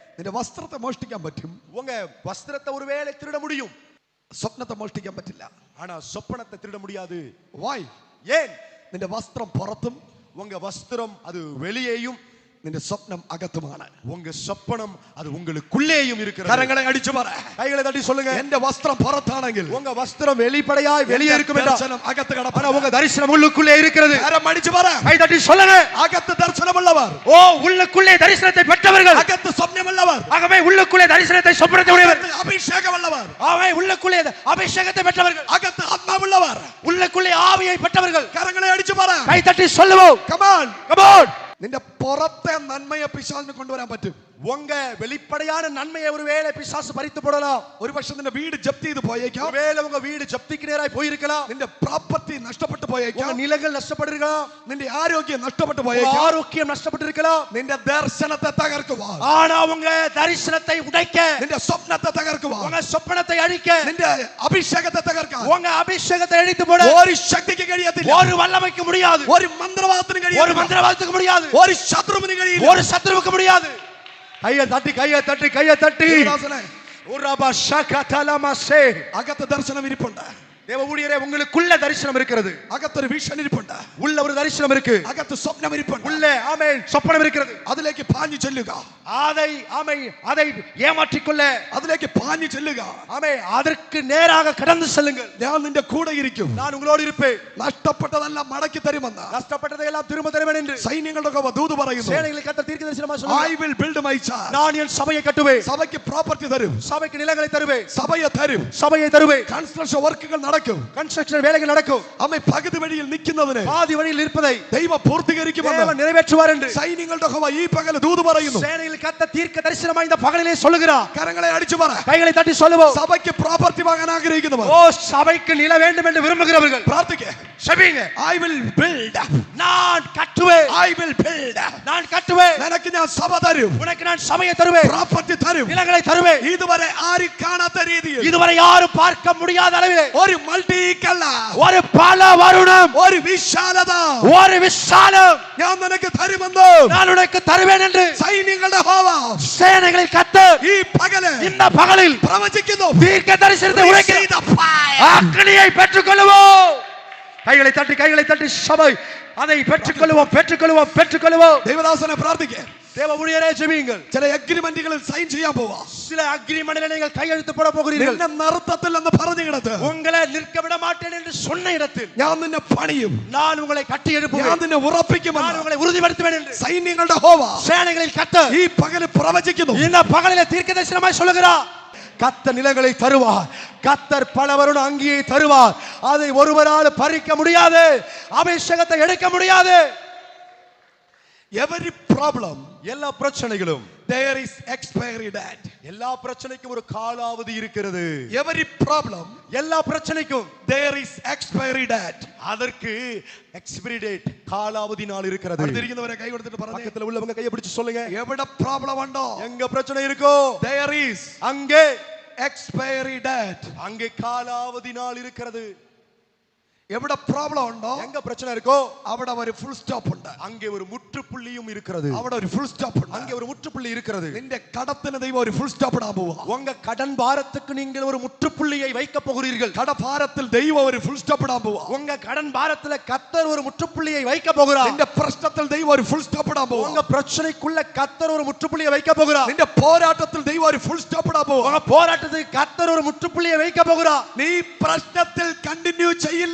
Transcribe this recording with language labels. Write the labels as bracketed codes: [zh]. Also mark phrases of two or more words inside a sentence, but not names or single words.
[ml] നിന്റെ വസ്ത്രത്തെ മോഷ്ടിക്കാൻ പറ്റും. [ta] உங்க வஸ்திரத்தை ஒருவேளை திருட முடியும். [ml] സ്വപ്നത്തെ മോഷ്ടിക്കാൻ പറ്റില്ല. [ta] ஆனா சொப்பனத்தை திருட முடியாது. [en] Why? [ta] ஏன்? [ml] നിന്റെ വസ്ത്രം പുറത്തും [ta] உங்க வஸ்திரம் அது வெளியேயும், [ml] നിന്റെ സ്വപ്നം അകത്തുമാണ്. [ta] உங்க சொப்பனம் அது உங்களுக்குள்ளேயும் இருக்கிறது. [ml] കരങ്ങളെ അടിച്ചു പറ, [ta] கைகளை தட்டி சொல்லுங்க. [ml] എന്റെ വസ്ത്രം പുറത്താണെങ്കിൽ [ta] உங்க வஸ்திரம் வெளிப்படையாய் வெளியே இருக்கும் என்றால் [ml] ദർശനം അകത്ത് [ta] ஆனா [ml] കിടപ്പുണ്ട്. [ta] உங்க தரிசனம் உள்ளுக்குள்ளே இருக்கிறது. [ml] കരം അടിച്ചു പറ, [ta] கை தட்டி சொல்லுங்க. [ml] അകത്ത് ദർശനമുള്ളവർ, [ta] ஓ உள்ளுக்குள்ளே தரிசனத்தை பெற்றவர்கள், [ml] അകത്ത് സ്വപ്നമുള്ളവർ, [ta] ஆகவே உள்ளுக்குள்ளே தரிசனத்தை சொப்பனத்தை உடையவர், [ml] അകത്ത് അഭിഷേകമുള്ളവർ, [ta] ஆகவே உள்ளுக்குள்ளே அபிஷேகத்தை பெற்றவர்கள், [ml] അകത്ത് ആത്മാവുള്ളവർ, [ta] உள்ளுக்குள்ளே ஆவியை பெற்றவர்கள். [ml] കരങ്ങളെ അടിച്ചു പറ, [ta] கை தட்டி சொல்லுவோம். [en] come on. [ml] നിന്റെ പുറത്തെ നന്മയെ പിശാചിന് കൊണ്ടുവരാൻ പറ്റും. [ta] உங்க வெளிப்படையான நன்மையை ஒருவேளை பிசாசு பறித்து போடலாம். [ml] ഒരു പക്ഷെ നിന്റെ വീട് ജപ്തി ചെയ്ത് പോയേക്കാം. [ta] ஒருவேளை உங்க வீடு ஜப்திக்கு நேராய் போயிருக்கலாம். [ml] നിന്റെ പ്രോപ്പർട്ടി നഷ്ടപ്പെട്ടു പോയേക്കാം. [ta] உங்க நிலங்கள் നഷ്ടപ്പെട്ടിരിக்கலாம். [ml] നിന്റെ ആരോഗ്യം നഷ്ടപ്പെട്ടു [ta] உங்க [ml] പോയേക്കാം. [ta] ஆரோக்கியம் നഷ്ടപ്പെട്ടിരിக்கலாம். [ml] നിന്റെ ദർശനത്തെ തകർക്കുവാൻ, [ta] ஆனா உங்க தரிசனத்தை உடைக்க, [ml] നിന്റെ സ്വപ്നത്തെ തകർക്കുവാൻ, [ta] உங்க சொப்பனத்தை அழிக்க, [ml] നിന്റെ അഭിഷേകത്തെ തകർക്കാൻ [ta] உங்க அபிஷேகத்தை அழித்து போட [ml] ഒരു ശക്തിക്ക് കഴിയത്തില്ല. [ta] ஒரு வல்லமைக்கு முடியாது. [ml] ഒരു മന്ത്രവാദത്തിന് [ta] ஒரு [ml] കഴിയില്ല. [ta] மந்திரவாதத்துக்கு முடியாது. [ml] ഒരു ശത്രുവിന് കഴിയില്ല. [ta] ஒரு சத்துருவுக்கு முடியாது. கையை தட்டி கையை தட்டி கையை தட்டி. [ml] ദേവദാസനെ, உரபா ஷகதலமசே. അകത്ത് ദർശനം ഇരിപ്പുണ്ട്. [ta] தேவ ஊழியரே, உங்களுக்குள்ள தரிசனம் இருக்கிறது. [ml] അകത്തൊരു വിഷൻ ഇരിപ്പുണ്ട്. [ta] உள்ள ஒரு தரிசனம் இருக்கு. [ml] അകത്ത് സ്വപ്നം ഇരിപ്പുണ്ട്. [ta] உள்ளே ஆமென் சொப்பனம் இருக்கிறது. [ml] അതിലേക്ക് പാഞ്ഞു ചെല്ലുക. [ta] அதை ஏமாற்றிக் கொள்ள, [ml] അതിലേക്ക് പാഞ്ഞു ചെല്ലുക. [ta] ஆமென் அதற்கு நேராக கடந்து செல்லுங்கள். [ml] ഞാൻ നിന്റെ കൂടെ ഇരിക്കും. [ta] நான் உங்களோடு இருப்பேன். [ml] നഷ്ടപ്പെട്ടതെല്ലാം മടക്കി തരുമെന്ന് [ta] நஷ்டப்பட்டதை எல்லாம் திரும்ப தருவேன் என்று [ml] സൈന്യങ്ങളുടെ യഹോവ ദൂത് പറയുന്നു. [ta] சேனைகளை கர்த்தர் தீர்க்கதரிசனமாக [en] I [ta] சொல்கிறார். [en] will build my church. [ta] நான் என் சபையை கட்டுவேன். [ml] സഭയ്ക്ക് പ്രോപ്പർട്ടി തരും. [ta] சபைக்கு நிலங்களை தருவேன். [ml] സഭയെ തരും. [ta] சபையை தருவேன். [ml] കൺസ്ട്രക്ഷൻ വർക്കുകൾ നടക്കും. [ta] கன்ஸ்ட்ரக்ஷன் வேலைகள் நடக்கும். [ml] അമ്മ പകുതി വഴിയിൽ നിൽക്കുന്നതിന് [ta] பாதி வழியில் இருப்பதை [ml] ദൈവം പൂർത്തീകരിക്കുമെന്ന് [ta] தேவன் நிறைவேற்றுவார் என்று [ml] സൈന്യങ്ങളുടെ യഹോവ ഈ പകൽ ദൂത് പറയുന്നു. [ta] சேனையில் கர்த்தர் தீர்க்கதரிசனமாக இந்த பகலிலே சொல்லுகிறார். [ml] കരങ്ങളെ അടിച്ചു പറ, [ta] கைகளை தட்டி சொல்லுவோம். [ml] സഭയ്ക്ക് പ്രോപ്പർട്ടി വാങ്ങാൻ ആഗ്രഹിക്കുന്നവർ, [ta] ஓ சபைக்கு நில வேண்டும் என்று விரும்புகிறவர்கள் [ml] പ്രാർത്ഥിക്ക. [ta] செபிங்க. [en] I will build. [ta] நான் கட்டுவேன். [en] I will build. [ta] நான் கட்டுவேன். [ml] നിനക്ക് ഞാൻ സഭ തരും. [ta] உனக்கு நான் சபையை தருவேன். [ml] പ്രോപ്പർട്ടി തരും. [ta] நிலங்களை தருவேன். [ml] ഇതുവരെ ആരും കാണാത്ത രീതിയിൽ, [ta] இதுவரை யாரும் பார்க்க முடியாத அளவிலே [ml] ഒരു മൾട്ടിക്കല്ല, [ta] ஒரு பல வருணம், [ml] ഒരു വിശാലത [ta] ஒரு விசாலம் [ml] ഞാൻ നിനക്ക് തരുമെന്ന് [ta] நான் உனக்கு தருவேன் என்று [ml] സൈന്യങ്ങളുടെ യഹോവ [ta] சேனைகளில் கர்த்தர் [ml] ഈ പകല് [ta] இந்த பகலில் [ml] പ്രവചിക്കുന്നു. [ta] தீர்க்க தரிசனத்தை உரைக்கிற [en] Receive the fire. [ta] அக்னியை பெற்றுக்கொள்வோம். கைகளை தட்டி சபை அதை பெற்றுக்கொள்வோம். [ml] ദൈവദാസനെ പ്രാർത്ഥിക്ക. [ta] தேவ ஊழியரே ஜெபியுங்கள். [ml] ചില അഗ്രിമെന്റുകളിൽ സൈൻ ചെയ്യാൻ പോവാ. [ta] சில அக்ரிமெண்ட்ல நீங்கள் கையெழுத்து போட போகிறீர்கள். [ml] നിന്നെ നിർത്തത്തിൽ എന്ന് പറഞ്ഞു കിടത്ത്, [ta] உங்களை நிற்க விட மாட்டேன் என்று சொன்ன இடத்தில் [ml] ഞാൻ നിന്നെ പണിയും, [ta] நான் உங்களை கட்டி [ml] ഞാൻ [ta] எழுப்புவேன், [ml] നിന്നെ ഉറപ്പിക്കുമെന്ന് [ta] நான் உங்களை உறுதிப்படுத்துவேன் என்று [ml] സൈന്യങ്ങളുടെ യഹോവ [ta] சேனைகளில் கர்த்தர் [ml] ഈ പകല് പ്രവചിക്കുന്നു. [ta] இந்த பகலிலே தீர்க்கதரிசனமாய் சொல்லுகிறார். கர்த்தர் நிலங்களை தருவார். கர்த்தர் பல வருடம் அங்கியை தருவார். அதை ஒருவரால் பறிக்க முடியாது. அபிஷேகத்தை எடுக்க முடியாது. [en] Every problem, [ta] எல்லா பிரச்சனைகளும் [en] there is expiry date. [ta] எல்லா பிரச்சனைக்கும் ஒரு காலாவதி இருக்கிறது. [en] Every problem, [ta] எல்லா பிரச்சனைக்கும் [en] there is expiry date. [ta] அதற்கு [en] expiry date [ta] காலாவதி நாள் இருக்கிறது. [ml] അടുത്തിരിക്കുന്നവരെ കൈ കൊടുത്തിട്ട് പറഞ്ഞു, [ta] பக்கத்துல உள்ளவங்க கையை பிடிச்சு சொல்லுங்க. [ml] എവിടെ പ്രോബ്ലം ഉണ്ടോ, [ta] எங்க பிரச்சனை இருக்கோ [en] there is [ta] அங்கே [en] expiry date. [ta] அங்கே காலாவதி நாள் இருக்கிறது. [ml] എവിടെ പ്രോബ്ലം ഉണ്ടോ, [ta] எங்க பிரச்சனை இருக்கோ [ml] അവിടെ ഒരു [en] full stop [ml] ഉണ്ട്. [ta] அங்கே ஒரு முற்றுப்புள்ளியும் இருக்கிறது. [ml] അവിടെ ഒരു [en] full stop [ml] ഉണ്ട്. [ta] அங்கே ஒரு முற்றுப்புள்ளி இருக்கிறது. [ml] നിന്റെ കടത്തിന് ദൈവം ഒരു [en] full stop [ml] ഇടാൻ പോവാ. [ta] உங்க கடன் பாரத்துக்கு நீங்கள் ஒரு முற்றுப்புள்ளியை வைக்க போகிறீர்கள். [ml] കടഭാരത്തിൽ ദൈവം ഒരു [en] full stop [ml] ഇടാൻ പോവാ. [ta] உங்க கடன் பாரத்துல கர்த்தர் ஒரு முற்றுப்புள்ளியை வைக்க போகிறார். [ml] നിന്റെ പ്രശ്നത്തിൽ ദൈവം ഒരു [en] full stop [ml] ഇടാൻ പോവാ. [ta] உங்க பிரச்சனைக்குள்ள கர்த்தர் ஒரு முற்றுப்புள்ளியை வைக்க போகிறார். [ml] നിന്റെ പോരാട്ടത്തിൽ ദൈവം ഒരു [en] full stop [ml] ഇടാൻ പോവാ. [ta] உங்க போராட்டத்துக்கு கர்த்தர் ஒரு முற்றுப்புள்ளியை வைக்க போகிறார். [ml] നീ പ്രശ്നത്തിൽ കണ്ടിന്യൂ ചെയ്യില്ല.